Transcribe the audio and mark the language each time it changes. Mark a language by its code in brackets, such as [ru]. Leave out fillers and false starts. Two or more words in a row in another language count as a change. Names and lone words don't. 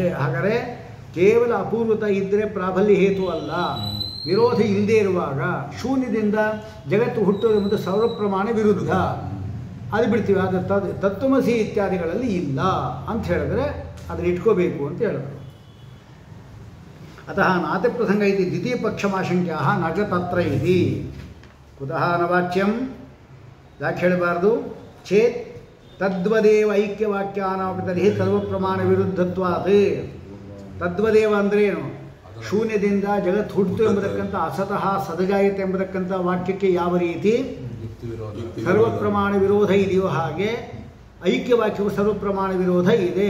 [kn] ಹಾಗಾದರೆ ಕೇವಲ ಅಪೂರ್ವತ ಇದ್ದರೆ ಪ್ರಾಬಲ್ಯ ಹೇತು ಅಲ್ಲ. ವಿರೋಧ ಇಲ್ಲದೆ ಇರುವಾಗ ಶೂನ್ಯದಿಂದ ಜಗತ್ತು ಹುಟ್ಟುವುದು ಮತ್ತು ಸರ್ವಪ್ರಮಾಣ ವಿರುದ್ಧ, ಅದು ಬಿಡ್ತೀವಿ. ಆದರೆ ತತ್ವಮಸಿ ಇತ್ಯಾದಿಗಳಲ್ಲಿ ಇಲ್ಲ ಅಂತ ಹೇಳಿದ್ರೆ ಅದನ್ನು ಇಟ್ಕೋಬೇಕು ಅಂತ ಹೇಳಿದ್ರು. [sa] ಅತಃ ನಾತಿ ಪ್ರಸಂಗ ಇತಿ ದ್ವಿತೀಯ ಪಕ್ಷಮಾಶಂಕ್ಯಾ ನ ಚ ತತ್ರ ಇತಿ. ಕುತಃ ನ ವಾಚ್ಯಂ, [kn] ಯಾಕೆ ಹೇಳಬಾರ್ದು? [sa] ಚೇತ್ ತದ್ವದೇವ ಐಕ್ಯವಾಕ್ಯಾನಾಪಿ ತರ್ಹಿ ಸರ್ವಪ್ರಮಾಣ ವಿರುದ್ಧತ್ವಾತ್. [kn] ತದ್ವದೇವ ಅಂದರೆ ಏನು? ಶೂನ್ಯದಿಂದ ಜಗತ್ತು ಹುಟ್ಟಿತು ಎಂಬುದಕ್ಕಂಥ [sa] ಅಸತಃ ಸದಜಾಯತೆ [kn] ಎಂಬುದಕ್ಕಂಥ ವಾಕ್ಯಕ್ಕೆ ಯಾವ ರೀತಿ ಸರ್ವಪ್ರಮಾಣ ವಿರೋಧ ಇದೆಯೋ ಹಾಗೆ ಐಕ್ಯವಾಕ್ಯವು ಸರ್ವಪ್ರಮಾಣ ವಿರೋಧ ಇದೆ.